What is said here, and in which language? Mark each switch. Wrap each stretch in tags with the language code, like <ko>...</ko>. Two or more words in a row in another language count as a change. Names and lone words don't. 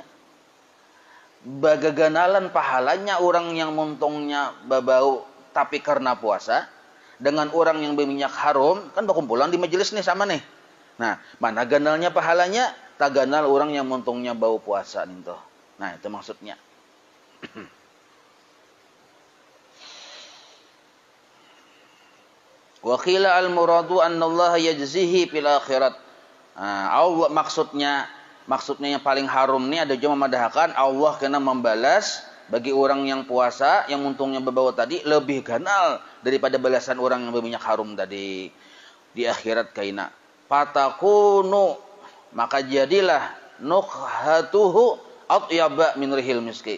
<bjn>Bagaganalan pahalanya orang yang muntungnya babau tapi karena puasa dengan orang yang berminyak harum kan berkumpulan di majelis nih sama nih. Nah, mana ganalnya pahalanya? Tak ganal orang yang muntungnya bau puasa nih tuh. Nah, itu maksudnya.</bjn> <ar>وقيل المراد أن الله يجزيه في الآخرة.</ar> <bjn>Allah maksudnya yang paling harum nih ada juga memadahkan Allah kena membalas bagi orang yang puasa yang untungnya berbau tadi lebih ganal daripada balasan orang yang berminyak harum tadi di akhirat kaina.</bjn> <ar>فتكون</ar> <bjn>maka jadilah</bjn> <ar>نكهته أطيب من ريح المسك.</ar>